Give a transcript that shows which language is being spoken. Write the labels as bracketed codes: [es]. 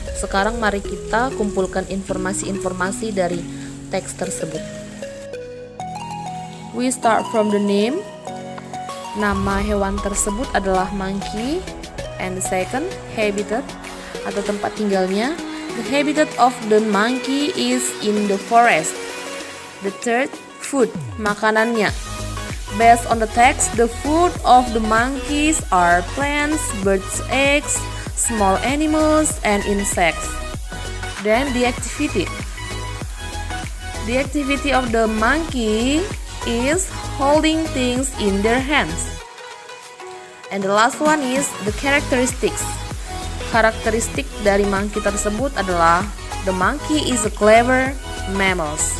[id] Sekarang mari kita kumpulkan informasi-informasi dari teks tersebut. [en] We start from the name. [id] Nama hewan tersebut adalah monkey. [en] And the second, [id] habitat atau tempat tinggalnya. [en] The habitat of the monkey is in the forest. The third, food, makanannya. Based on the text, the food of the monkeys are plants, birds' eggs, small animals, and insects. Then the activity. The activity of the monkey is holding things in their hands. And the last one is the characteristics. [id] Karakteristik dari monkey tersebut adalah [en] the monkey is a clever mammal.